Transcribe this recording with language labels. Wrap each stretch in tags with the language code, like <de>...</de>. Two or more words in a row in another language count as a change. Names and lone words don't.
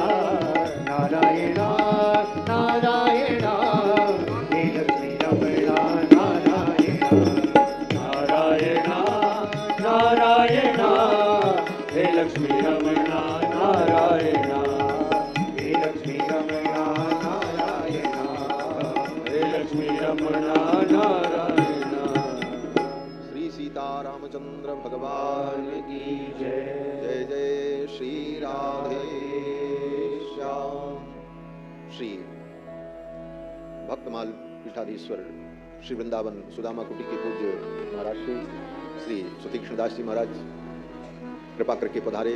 <hi>नारायण नारायण हे लक्ष्मी रमण, नारायण नारायण नारायण हे लक्ष्मी रमण, नारायण हे लक्ष्मी रमण, नारायण हे लक्ष्मी रमण, नारायण। श्री सीतारामचंद्र भगवान की जय। जय जय श्री राधे श्याम। श्री भक्तमाल पीठाधीश्वर श्री वृंदावन सुदामा कुटी के पूज्य महाराज श्री सुतीक्ष्णदास जी महाराज कृपा करके पधारे।</hi>